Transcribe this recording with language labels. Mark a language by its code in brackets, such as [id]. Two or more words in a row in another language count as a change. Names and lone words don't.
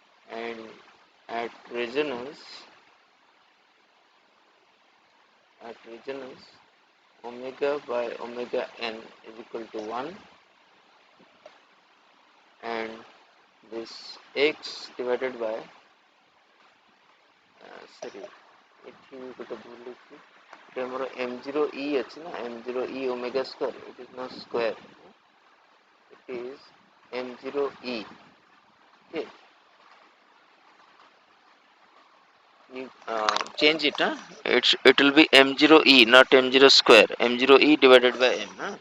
[en] and at resonance omega by omega n is equal to 1, and this x divided by sorry [or] ଏଠି ଗୋଟେ ଭୁଲ ଅଛି, ଏଠି ଆମର m0 e ଅଛି ନା, [en] m0 e omega square, it is not square, it is m0 e. Okay, you change it, it will be m0 e, not m0 square, m0 e divided by m,